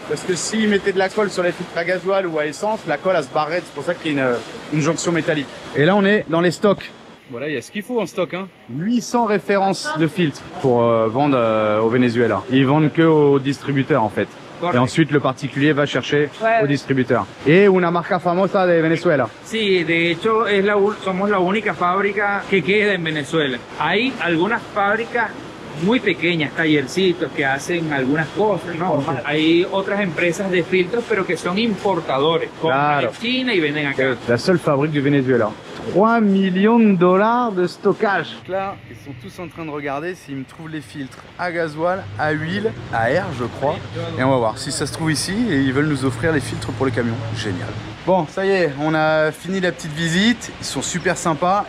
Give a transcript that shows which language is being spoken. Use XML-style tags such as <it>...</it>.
<fr>Parce que s'ils mettaient de la colle sur les filtres à gasoil ou à essence, la colle, elle se barrerait. C'est pour ça qu'il y a une jonction métallique. Et là, on est dans les stocks. Voilà, il y a ce qu'il faut en stock, hein. 800 références de filtres pour vendre au Venezuela. Ils vendent que aux distributeurs, en fait. Et ensuite, le particulier va chercher au distributeur.</fr> <es>Et una marca famosa de Venezuela. Sí, de hecho somos la única fábrica que queda en Venezuela. Hay algunas fábricas muy pequeñas, tallercitos que hacen algunas cosas, ¿no? Hay otras empresas de filtros, pero que son importadores. Compran en China y venden acá.</es> <fr>La seule fabrique du Venezuela. 3 millions de dollars de stockage. Là, ils sont tous en train de regarder s'ils me trouvent les filtres à gasoil, à huile, à air, je crois. Et on va voir si ça se trouve ici et ils veulent nous offrir les filtres pour le camion. Génial. Bon, ça y est, on a fini la petite visite. Ils sont super sympas.</fr>